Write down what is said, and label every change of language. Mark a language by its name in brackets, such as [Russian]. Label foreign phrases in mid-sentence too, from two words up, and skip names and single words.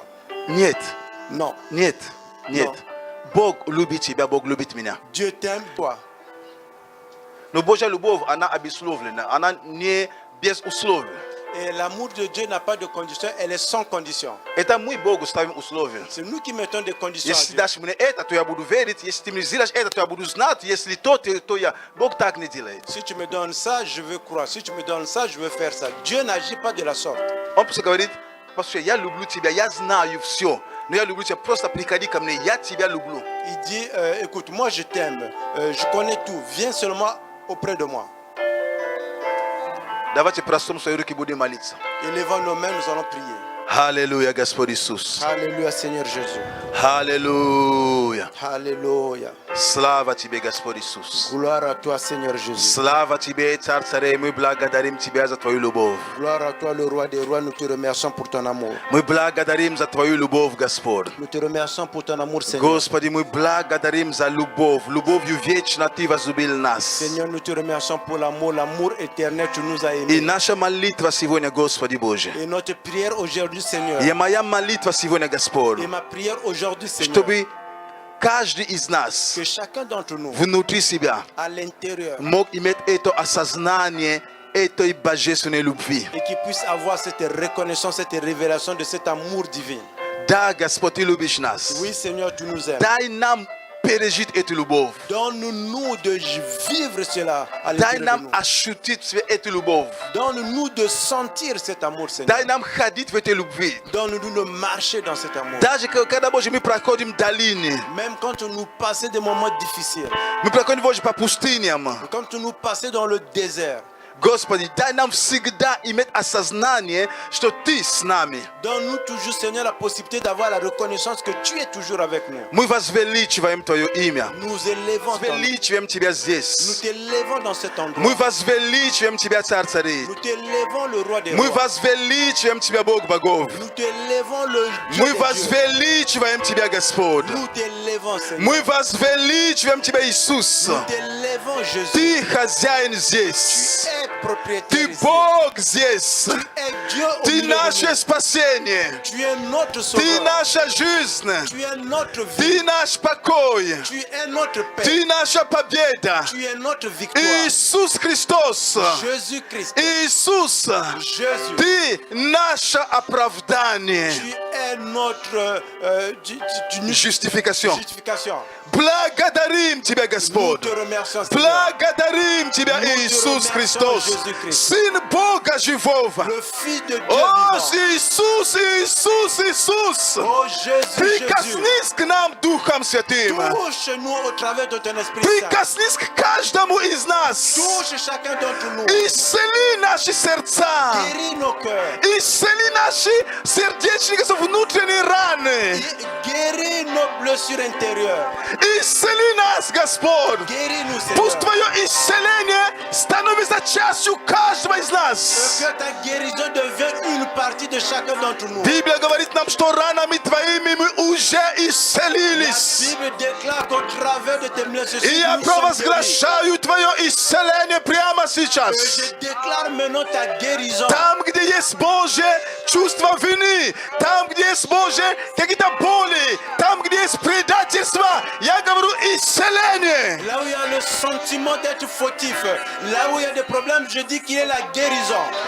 [Russian] Нет, [French] Non. [Russian] нет, нет. Но. Бог любит тебя, Бог любит меня. [French] Dieu t'aime, toi. [Russian] Но Божья любовь, она обусловлена, она не без условий. [French] Et l'amour de Dieu n'a pas de condition, elle est sans condition. [Russian] Это мы Богу ставим условия. [French] C'est nous qui mettons des conditions. à [Russian] Если [French] Dieu. [Russian] дашь мне это, то я буду верить. Если ты мне сделаешь это, то я буду знать. Если то я. Бог так не делает. [French] Si tu me donnes ça, je veux croire. Si tu me donnes ça, je veux faire ça. Dieu n'agit pas de la sorte. [Russian] Он просто говорит, [French] parce que [Russian] я люблю тебя, я знаю все. Но я люблю тебя, просто приходи ко мне, я тебя люблю. [French] Il dit, écoute, moi je t'aime, je connais tout, viens seulement auprès de moi. [Russian] Давайте простом свои руки будем молиться. [French] Élevons nos mains, nous allons prier. [Russian] Аллилуйя, Господь Иисус. [French] Alléluia, Seigneur Jésus. [Russian] Аллилуйя. [French] Alléluia. [Russian] Слава тебе, Господь Иисус. [French] Gloire à toi, Seigneur Jésus. [Russian] Слава тебе, Царь царей, мы благодарим тебя за твою любовь. [French] Gloire à toi, le roi des rois. Nous te remercions pour ton amour. [Russian] Мы благодарим за твою любовь, Господь. [French] Nous te remercions pour ton amour, Seigneur. [Russian] Господи, мы благодарим за любовь. Любовью вечно Ты возлюбил нас. [French] Seigneur, nous te remercions pour l'amour éternel. Tu nous as [Russian] И [French] aimés. [Russian] наша молитва сегодня, Господи Боже. [French] Et notre prière aujourd'hui, Seigneur. [Russian] И моя молитва сегодня, Господь, [French] Et ma prière aujourd'hui, Seigneur. [Russian] чтобы каждый из нас [French] Que chacun d'entre nous, [Russian] внутри себя [French] à l'intérieur, [Russian] мог иметь это осознание этой божественной любви. [French] et qui puisse avoir cette reconnaissance, cette révélation de cet amour divin. [Russian] Да, Господь, Ты любишь нас. [French] Oui, Seigneur, tu nous aimes. [Russian] Дай нам пережить эту любовь. [French] Donne-nous de vivre cela à [Russian] Дай [French] l'intérieur de [Russian] нам [French] nous. [Russian] ощутить эту любовь. [French] Donne-nous de sentir cet amour, Seigneur. [Russian] Дай нам ходить в этой любви. [French] Donne-nous de marcher dans cet amour. [Russian] Даже когда, Боже, мы проходим долины, [French] Même quand nous passons des moments difficiles, [Russian] мы проходим, Боже, по пустыням. [French] quand nous passons dans le désert, [Russian] Господи, дай нам всегда иметь осознание, что Ты с нами. [French] donne-nous toujours, Seigneur, la possibilité d'avoir la reconnaissance que tu es toujours avec nous. [Russian] Мы возвеличиваем Твое имя. [French] Nous élevons ton nom. [Russian] Возвеличиваем Тебя [French] Nous [Russian] здесь. [French] t'élevons dans cet endroit. [Russian] Мы возвеличиваем Тебя, Царь царей. [French] Nous t'élevons le roi des [Russian] Мы [French] rois. [Russian] возвеличиваем Тебя, Бог богов. [French] Nous t'élevons le Dieu [Russian] Мы [French] des dieux. [Russian] возвеличиваем Тебя, Господь. [French] Nous t'élevons, Seigneur. [Russian] Мы возвеличиваем Тебя, Иисус. [French] Nous t'élevons, élevons Jésus. [Russian] Ты хозяин [French] Tu [Russian] здесь. [French] es propriétaire [Russian] Ты [French] ici. [Russian] Бог здесь. [French] Tu es Dieu au [Russian] Ты [French] milieu de [Russian] наше [French] nous. [Russian] спасение. [French] Tu es notre [Russian] Ты [French] sauveur. [Russian] наша жизнь. [French] Tu es notre vie. [Russian] Ты наш покой. [French] Tu es notre paix. [Russian] Ты наша победа. [French] Tu es notre victoire. [Russian] Иисус Христос. [French] Jésus-Christ. [Russian] Иисус. [French] Jésus. [Russian] Ты наше оправдание. [French] Tu es notre Justification. justification. [Russian] Благодарим Тебя, [French] Nous [Russian] Господь. [French] te remercions, Seigneur. [Russian] Благодарим Тебя, Иисус Христос, Сын Бога Живого. [French] Le Fils de Dieu [Russian] О, [French] vivant. [Russian] Иисус, Иисус, Иисус! [French] Oh Jésus, Jésus. [Russian] Прикоснись к нам Духом Святым. [French] Touche-nous au travers de ton Esprit Saint. [Russian] Прикоснись к каждому из нас. [French] Touche chacun d'entre nous. [Russian] Исцели наши сердца. [French] Guéris nos cœurs. [Russian] Исцели наши сердечные внутренние раны. [French] Guéris nos blessures intérieures. [Russian] Исцели нас, Господь. [French] Guéris-nous, [Russian] Пусть [French] Seigneur. [Russian] Твое исцеление становится частью каждого из нас. [French] Que ta guérison devienne une partie de chacun d'entre nous. [Russian] Библия говорит нам, что ранами Твоими мы уже [French] La [Russian] исцелились. [French] Bible déclare qu'au travers de tes blessures, [Russian] И я [French] nous sommes guéris. [Russian] провозглашаю Твое исцеление прямо [French] Et [Russian] сейчас. [French] je déclare maintenant ta guérison. [Russian] Там, где есть Божье чувство вины, там, где есть Божье какие-то боли, там, где есть предательство, я говорю исцеление. [French] Là où il y a le sentiment d'être fautif, là où il y a des problèmes, je dis qu'il y a la guérison.